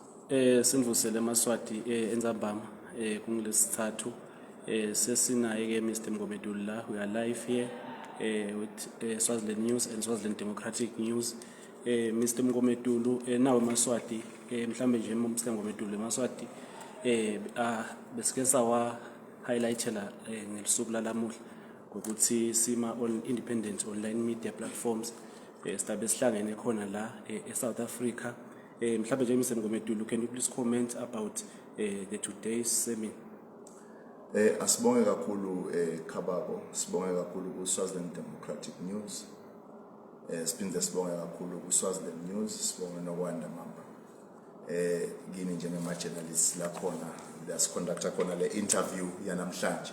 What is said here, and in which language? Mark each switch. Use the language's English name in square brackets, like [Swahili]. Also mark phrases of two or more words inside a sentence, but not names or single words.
[Swati] Sindvusele eMaswati eNzambama kungolesithathu sesinaye ke Mr. Mngomedulu la. [English] We are live here with Swaziland News and Swaziland Democratic News. [Swati] Mr. Mngomedulu nawe eMaswati mhlambe nje Mr. Mngomedulu eMaswati besike sawa highlightela ngelisuku lalamuhla ukuthi sima [English] on independent online media platforms [Swati] sidabe sihlangene khona la eSouth Africa. Mhlawumbe nje Mr. Mngomedulu, [English] can you please comment about the today's seminar? [Swati] Asibonge kakhulu Khababo, sibonge kakhulu ku Swaziland Democratic News. Siphinde sibonge kakhulu ku Swaziland News, sibonge nokwanda mamba. Ngini njengama journalists la khona lasiconducta khona le interview yanamhlanje.